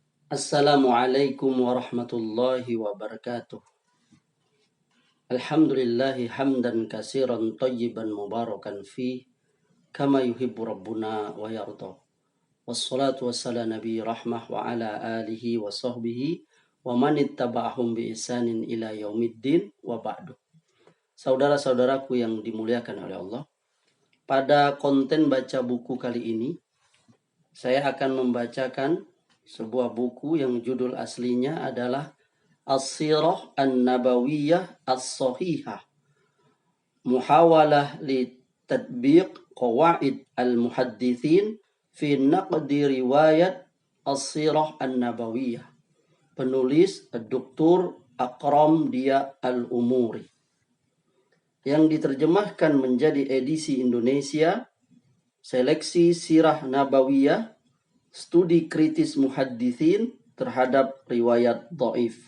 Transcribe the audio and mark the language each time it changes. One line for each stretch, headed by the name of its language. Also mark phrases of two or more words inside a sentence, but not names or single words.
Arabic: السلام عليكم ورحمة الله وبركاته. الحمد لله حمدا كثيرا طيبا مباركا فيه كما يحب ربنا ويرضى. والصلاة والسلام نبي رحمة وعلى آله وصحبه ومن اتبعهم بإحسان إلى يوم الدين وبعد.
Indonesian: Saudara-saudaraku yang dimuliakan oleh Allah, pada konten baca buku kali ini saya akan membacakan sebuah buku yang judul aslinya adalah As-Sirah An-Nabawiyah As-Sahihah, Muhawalah li Tadbiq Qawaid Al-Muhaddithin fi Naqdi Riwayat As-Sirah An-Nabawiyah. Penulis Dr. Akram Dia Al-Umuri. Yang diterjemahkan menjadi edisi Indonesia, Seleksi Sirah Nabawiyah, Studi Kritis Muhaddithin terhadap riwayat dhaif.